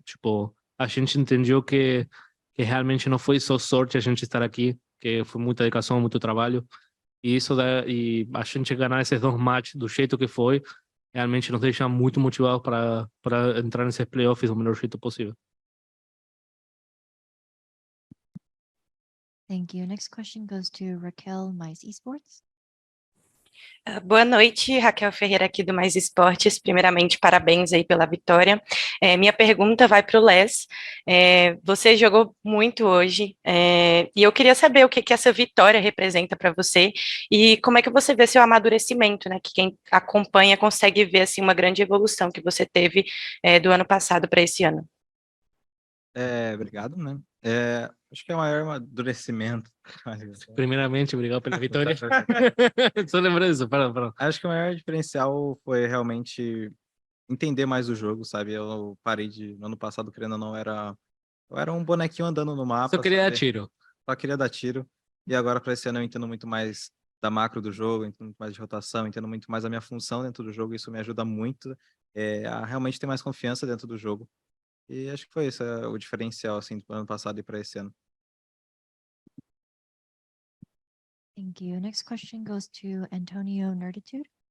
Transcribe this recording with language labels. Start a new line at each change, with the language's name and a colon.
Portuguese: Tipo, a gente entendeu que realmente não foi só sorte a gente estar aqui, que foi muita dedicação, muito trabalho. E a gente ganhar esses 2 matches do jeito que foi, realmente nos deixa muito motivados para entrar nesses playoffs do melhor jeito possível.
English: Thank you. Next question goes to Raquel, Mais Esports.
Portuguese: Boa noite, Raquel Ferreira aqui do Mais Esportes. Primeiramente, parabéns aí pela vitória. Minha pergunta vai para o Les. Você jogou muito hoje e eu queria saber o que essa vitória representa para você e como é que você vê seu amadurecimento, né? Que quem acompanha consegue ver assim uma grande evolução que você teve do ano passado para esse ano. Obrigado, né? Acho que é o maior amadurecimento. Primeiramente, obrigado pela vitória. Só lembrando disso, perdão. Acho que o maior diferencial foi realmente entender mais o jogo, sabe? Eu parei no ano passado, querendo ou não, eu era um bonequinho andando no mapa. Só queria dar tiro. Só queria dar tiro. E agora, para esse ano, eu entendo muito mais da macro do jogo, entendo muito mais de rotação, entendo muito mais a minha função dentro do jogo, isso me ajuda muito a realmente ter mais confiança dentro do jogo. E acho que foi esse o diferencial, assim, do ano passado e para esse ano.
English: Thank you. Next question goes to Antonio Nerditude.